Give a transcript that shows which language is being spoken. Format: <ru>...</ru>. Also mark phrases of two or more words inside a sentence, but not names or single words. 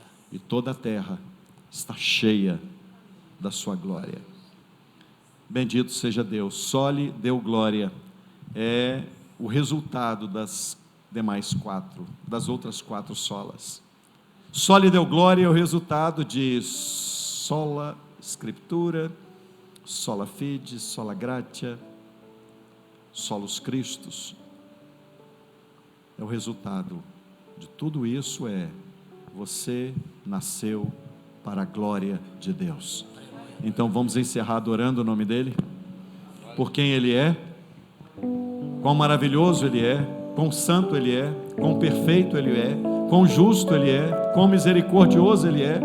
<pt>E toda a terra está cheia da sua glória. Bendito seja Deus. Só lhe deu glória é o resultado das outras quatro solas. Só lhe deu glória é o resultado de</pt> <la>sola scriptura, sola fide, sola gratia, solus Christus.</la> <pt>É o resultado de tudo isso. Você nasceu para a glória de Deus. Então vamos encerrar adorando o nome dele, por quem ele é, quão maravilhoso ele é, quão santo ele é, quão perfeito ele é, quão justo ele é, quão misericordioso ele é.</pt>